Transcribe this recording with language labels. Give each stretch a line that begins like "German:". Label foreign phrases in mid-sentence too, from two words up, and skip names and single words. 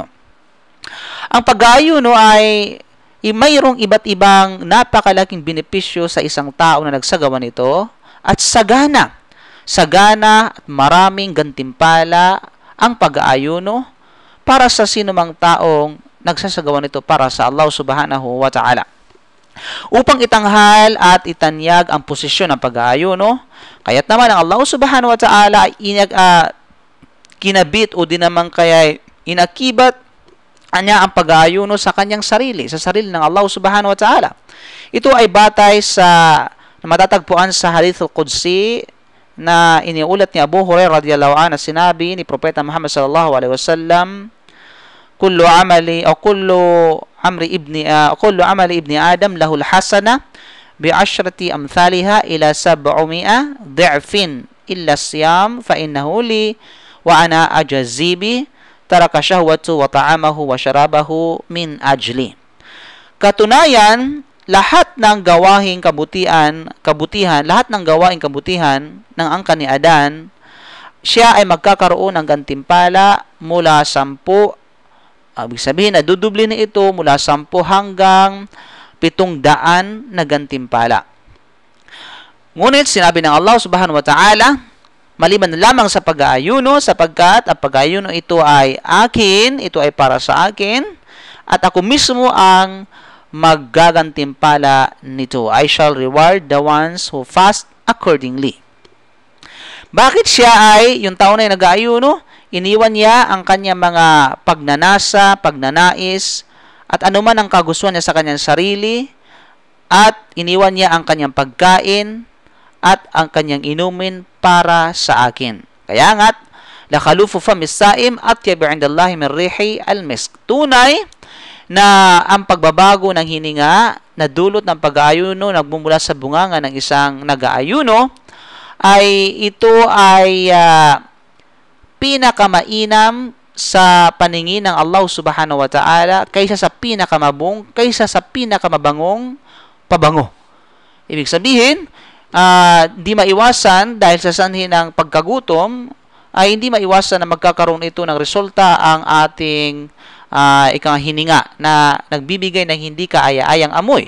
Filipino: Ang pag-aayuno ay mayroong iba't ibang napakalaking benepisyo sa isang tao na nagsagawa nito at sagana at maraming gantimpala ang pag-aayuno para sa sinumang taong nagsasagawa nito para sa Allah
Arabic: سبحانه وتعالى.
Filipino: Upang itanghal at itanyag ang posisyon ng pag-aayuno, kaya't naman ang Allah
Arabic: سبحانه وتعالى
Filipino: ay kinabit o di naman kaya inakibat niya ang pag-aayuno sa kanyang sarili, sa sarili ng Allah
Arabic: سبحانه وتعالى.
Filipino: Ito ay batay sa matatagpuan sa Hadith al-Qudsi na iniulat ni Abu Hurairah
Arabic: رضي الله عنه
Filipino: na sinabi ni Propeta Muhammad
Arabic: صلى الله عليه وسلم، كل عمل ابن آدم له الحسنة بعشر أمثالها إلى 700 ضعف إلا الصيام فإنه لي وأنا أجزي به ترك شهوته وطعامه وشرابه من أجلي.
Filipino: Katunayan, lahat ng gawaing kabutihan, lahat ng gawaing kabutihan ng angkan ni Adan, siya ay magkakaroon ng gantimpala mula 10. Ibig sabihin, nadudubli na ito mula 10 hanggang 700 na gantimpala. Ngunit sinabi ng Allah
Arabic: سبحانه وتعالى,
Filipino: maliban lamang sa pag-aayuno, sapagkat ang pag-aayuno ito ay akin, ito ay para sa akin, at ako mismo ang maggagantimpala nito.
English: I shall reward the ones who fast accordingly.
Filipino: Bakit siya ay, yung tao na yung nag-aayuno, iniwan niya ang kanyang mga pagnanasa, pagnanais, at anuman ang kagustuhan niya sa kanyang sarili, at iniwan niya ang kanyang pagkain, at ang kanyang inumin para sa akin. Kaya nga't,
Arabic: لخلوف فم الصائم أطيب عند الله من ريح المسك.
Filipino: Tunay na ang pagbabago ng hininga na dulot ng pag-aayuno nagmumula sa bunganga ng isang nag-aayuno ay ito ay pinakamainam sa paningin ng Allah
Arabic: سبحانه وتعالى
Filipino: kaysa sa pinakamabangong pabango. Ibig sabihin, di maiwasan dahil sa sanhi ng pagkagutom ay hindi maiwasan na magkakaroon ito ng resulta ang ating hininga na nagbibigay ng hindi kaaya-ayang amoy.